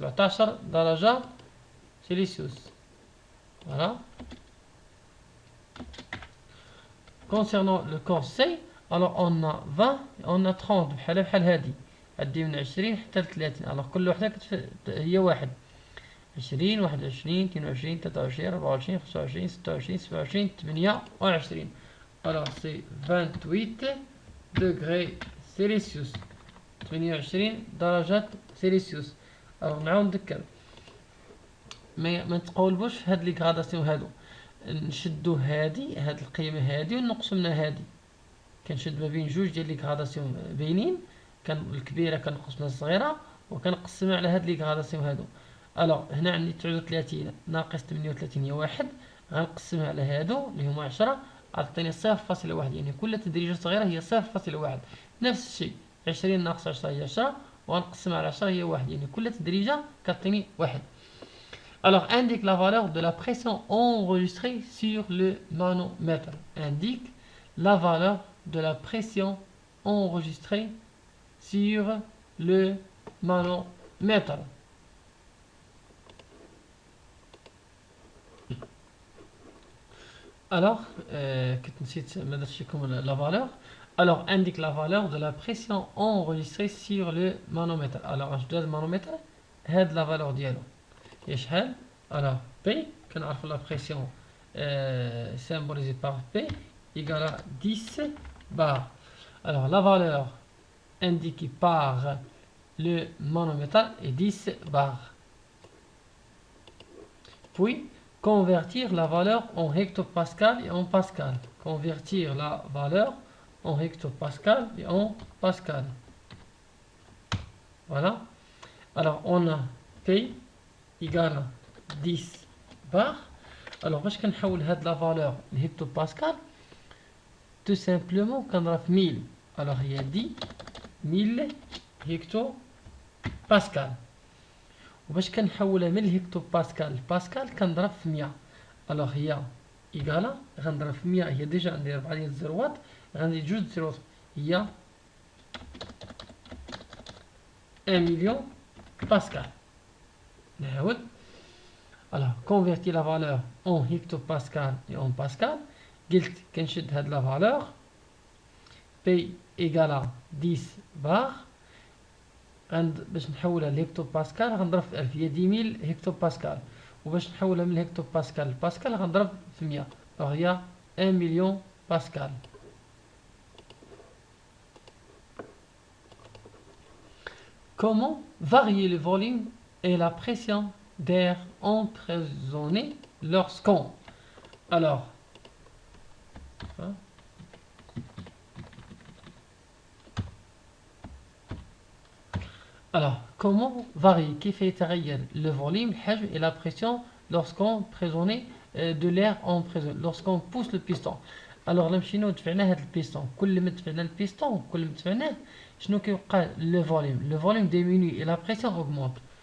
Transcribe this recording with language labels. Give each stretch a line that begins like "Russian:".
Arabic: 17 درجة Celsius.
French: Voilà. Concernant le corps C, alors on a 20 et on a 30
Arabic: بحال هادي. عندي من 20 حتى 30. alors كل وحدة هي واحد. 20 21 22 23 24 25 26 27 28.
French: alors c'est 28 degrés Celsius.
Arabic: 28 درجة سيلسيوس. alors نعاود نذكر ما نتقولبوش هاد لي غراداسيون هادو، نشدو هاد القيمة هادي ونقصو منها هادي. كنشد ما بين جوج ديال لي غراداسيون باينين، الكبيرة كنقص منها الصغيرة وكنقسمها على هاد لي غراداسيون هادو. alors هنا عندي 39 ناقص 38 هي واحد، غنقسمها على هادو اللي هما 10 عطيني 0.1، يعني كل تدريجة صغيرة هي 0.1. نفس الشيء 20 ناقص 10 هي 10 وغنقسمها على 10 هي واحد، يعني كل تدريجة كتعطيني واحد.
French: alors indique la valeur de la pression enregistrée sur le manomètre. indique la valeur de la pression enregistrée sur le manomètre.
Arabic: alors كنت نسيت ما درتش لكم
French: la valeur. alors indique la valeur de la pression enregistrée sur le manomètre.
Arabic: alors اش داز المانومتر هاد
French: la valeur
Arabic: ديالو هي شحال.
French: alors P كنعرفوا la pression symbolisée par P égale à 10 bar. alors la valeur indiquée par le manomètre est 10 bar. puis convertir la valeur en hectopascal et en pascal. convertir la valeur en hectopascal et en pascal. voilà. alors on a P égale à 10 bar.
Arabic: alors باش كنحول هاد لا فالور لهكتوباسكال
French: tout simplement
Arabic: كنضرب في 1000. alors هي 10 هكتو باسكال. وباش كنحولها من الهكتوباسكال لباسكال كنضرب في 100. alors هي ايكالا غنضرب في 100 هي ديجا عندي 4 ديال الزروات غندير جوج زيروات هي 1 مليون باسكال. نعاود.
French: alors convertir la valeur en hectopascal et en pascal.
Arabic: قلت كنشد هاد لا فالور
French: P égale à 10 bar.
Arabic: باش نحولها لهكتوباسكال غنضرب في 1000 هي 10000 هكتوباسكال. وباش نحولها من الهكتوباسكال لباسكال غنضرب في 100 هي 1 مليون باسكال.
French: comment varier le volume et la pression d'air emprisonné lorsqu'on. alors comment varier
Arabic: كيف يتغير
French: le volume
Arabic: الحجم
French: et la pression lorsqu'on prisonne de l'air en prison lorsqu'on pousse le piston.
Arabic: الوغ لا مشينا ودفعنا هاد البيستون، كل ما دفعنا البيستون كل ما دفعناه شنو كيوقع؟
French: لو فوليوم ديمينوي et la pression augmente.